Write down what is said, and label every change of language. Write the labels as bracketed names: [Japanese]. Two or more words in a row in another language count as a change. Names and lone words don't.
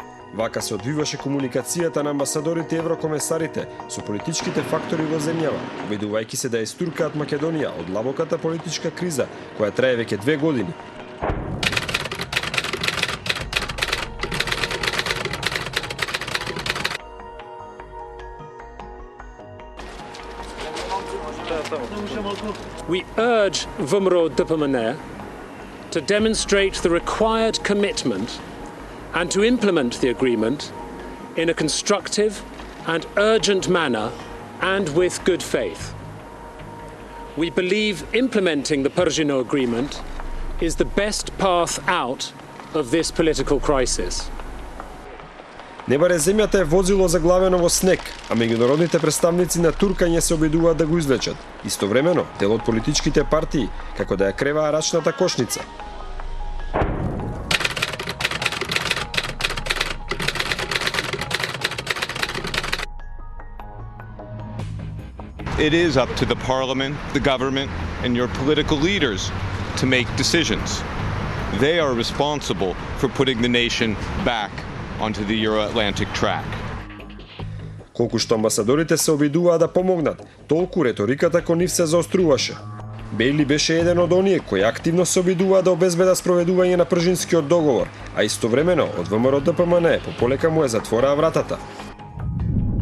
[Macedonian] Вака се одвиваше комуникацијата на амбасадорите и еврокомесарите со политичките фактори во земјава, обидувајќи се да истуркаат Македонија од длабоката политичка криза која трае веќе 2 години. [English] We urge Vumro Dupamane to demonstrate the required commitment and to implement the agreement in a constructive and urgent manner and with good faith. We believe implementing the Perugino Agreement is the best path out of this political crisis. [Macedonian] Не баре земјата е возило заглавено во снег, а меѓународните представници на туркање се обидуваат да го извлечат. Истовремено, дел од политичките партии, како да ја креваа рачната кошница. [English] It is up to the parliament, the government, and your political leaders to make decisions. They are responsible for putting the nation back onto the Euro-Atlantic track. [Macedonian] Колку што амбасадорите се обидуваа да помогнат, толку реториката кон нив се заоструваше. Бейли беше еден од оние кои активно се обидуваа да обезбедат спроведување на Пржинскиот договор, а истовремено од ВМРО ДПМН пополека му е затвораа вратата.